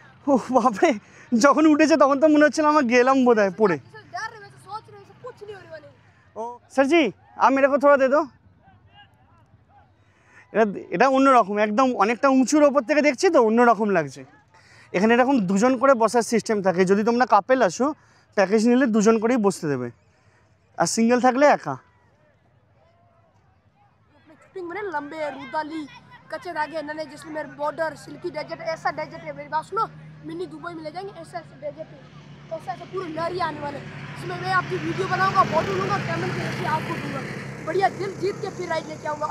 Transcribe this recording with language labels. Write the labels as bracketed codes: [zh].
[bn] ও বাপরে, যখন উঠেছে তখন তো মনে হচ্ছিল আমার গেলাম বোধহয় পড়ে। [hi] डर रहे, वैसे सोच रहे, वैसे कुछ नहीं होने वाले। [bn] ও স্যার জি, [hi] आप मेरे को थोड़ा दे दो। [bn] এটা অন্যরকম একদম, অনেকটা উঁচুর ওপর থেকে দেখছি তো অন্যরকম লাগছে। এখানে এরকম দুজন করে বসার সিস্টেম থাকে, যদি তোমরা কাপেল আসো প্যাকেজ নিলে দুজন করেই বসতে দেবে, আর সিঙ্গেল থাকলে একা। [hi] शूटिंग में लंबे रूदाली कच्चे धागे नन्हे जैसलमेर बॉर्डर सिल्की डेजर्ट, ऐसा डेजर्ट है। मेरी बात सुनो, मिनी दुबई में ले जाएंगे, ऐसा डेजर्ट है, ऐसा पूरे लहरी आने वाले। इसमें मैं आपकी वीडियो बनाऊंगा, फोटो लूंगा, कैमरे के जैसे आपको दूंगा, बढ़िया दिल जीत के फिर राइड लेके आऊंगा।